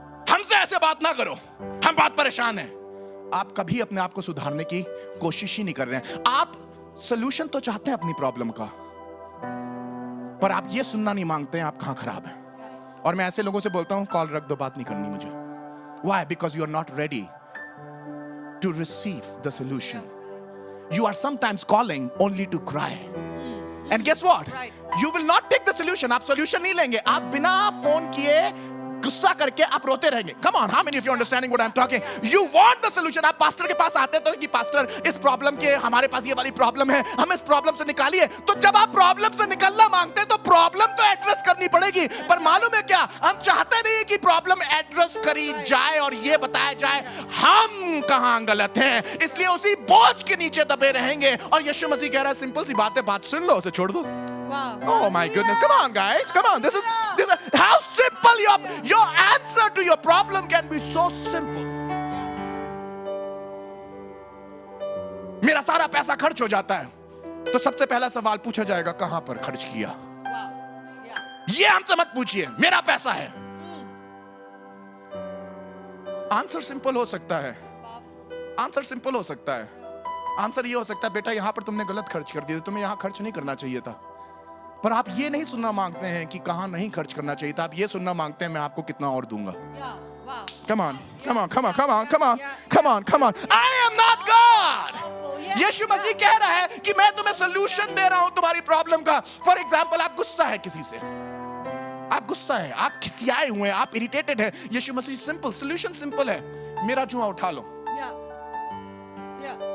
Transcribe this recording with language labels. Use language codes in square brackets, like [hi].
[hi] हमसे ऐसे बात ना करो, हम बहुत परेशान हैं। आप कभी अपने आप को सुधारने की कोशिश ही नहीं कर रहे हैं। आप सोल्यूशन तो चाहते हैं अपनी प्रॉब्लम का, पर आप ये सुनना नहीं मांगते हैं आप कहां खराब हैं। और मैं ऐसे लोगों से बोलता हूं कॉल रख दो, बात नहीं करनी मुझे। [en] Why? Because you are not ready to receive the solution. You are sometimes calling only to cry. And guess what? You will not take the solution. [hi] आप solution नहीं लेंगे। आप बिना फोन किए गुस्सा करके आप रोते रहेंगे. [en] Come on, how many of you understanding what I'm talking? You want the solution. [hi] आप पास्टर के पास आते तो कि पास्टर इस प्रॉब्लम के हमारे पास ये वाली प्रॉब्लम है, हम इस प्रॉब्लम से निकालिए. तो जब आप प्रॉब्लम से निकलना मांगते हैं तो प्रॉब्लम तो एड्रेस करनी पड़ेगी, पर मालूम है क्या, हम चाहते नहीं कि प्रॉब्लम एड्रेस करी जाए और ये बताया जाए हम कहां गलत हैं, इसलिए उसी बोझ के नीचे दबे रहेंगे. और यीशु मसीह कह रहा है सिंपल सी बात है, बात सुन लो, उसे छोड़ दो. [en] Wow. Oh my goodness, come on guys, come on. This is how simple your answer to your problem can be. So simple. [hi] मेरा सारा पैसा खर्च हो जाता है, तो सबसे पहला सवाल पूछा जाएगा कहां पर खर्च किया. [en] Wow. Yeah. [hi] ये हमसे मत पूछिए, मेरा पैसा है. आंसर सिंपल हो सकता है, [en] Powerful. [hi] आंसर सिंपल हो सकता है. आंसर ये हो सकता है, बेटा यहां पर तुमने गलत खर्च कर दिया, तुम्हें यहां खर्च नहीं करना चाहिए था. पर आप ये नहीं सुनना मांगते हैं कि कहां नहीं खर्च करना चाहिए था, आप ये सुनना मांगते हैं मैं आपको कितना और दूंगा. [en] Yeah. Wow. Come on, come on, come on, come on, come on, come on, come on. I am not God. Powerful. Yeah. [hi] यीशु मसीह कह रहा है कि मैं तुम्हें सॉल्यूशन दे रहा हूं तुम्हारी प्रॉब्लम का. [en] for example, [hi] आप गुस्सा है किसी से, आप गुस्सा है, आप खिसियाए हुए हैं, आप इरिटेटेड हैं. यीशु मसीह सिंपल सॉल्यूशन सिंपल है, मेरा जुआ उठा लो. [en] Yeah. Yeah.